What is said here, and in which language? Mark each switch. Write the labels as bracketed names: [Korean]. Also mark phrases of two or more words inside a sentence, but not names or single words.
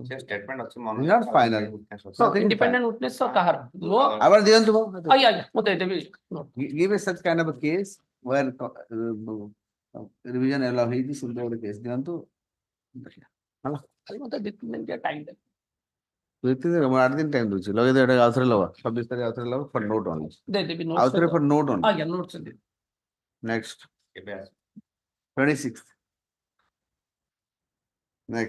[Odia] Statement ଅଛି [English] not final. Independent witness କାହାର [Odia] ଆପଣ ଦିଅନ୍ତୁ ମୁଁ ଦେଇଦେବି [English] give us such kind of a case where revision allow [Odia] ହେଇଛି ସେମିତି ଗୋଟେ case ଦିଅନ୍ତୁ ହେଲା ଖାଲି ମତେ 2-3 ଦିନ ଟାଇମ୍ ଦେ 2-3 ଦିନ ମୁଁ 8 ଦିନ ଟାଇମ୍ ଦଉଛି ଲଗେଇ ଦେ ଏଟା ଆଉଥରେ ଲବା 26 ତାରିଖ ଆଉଥରେ ଲବା [English] for note only [Odia] ଦେଇଦେବି ଆଉଥରେ [English] for note only [Odia] ଆଜ୍ଞା ନୋଟ ସେ [English] next 26th next